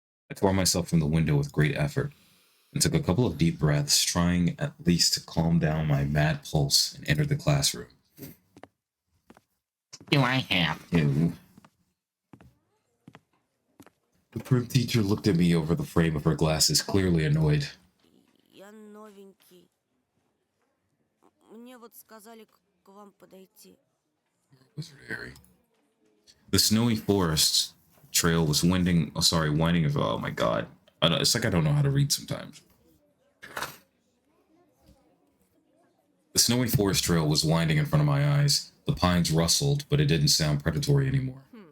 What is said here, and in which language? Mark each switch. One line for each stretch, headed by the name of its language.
English: I tore myself from the window with great effort and took a couple of deep breaths, trying at least to calm down my mad pulse, and entered the classroom. Do I have to? The prim teacher looked at me over the frame of her glasses, clearly annoyed.
Russian: Я новенький. Мне вот сказали к вам подойти.
English: Wizard Harry. The snowy forest trail was winding. Oh my god. It's like I don't know how to read sometimes. The snowy forest trail was winding in front of my eyes. The pines rustled, but it didn't sound predatory anymore.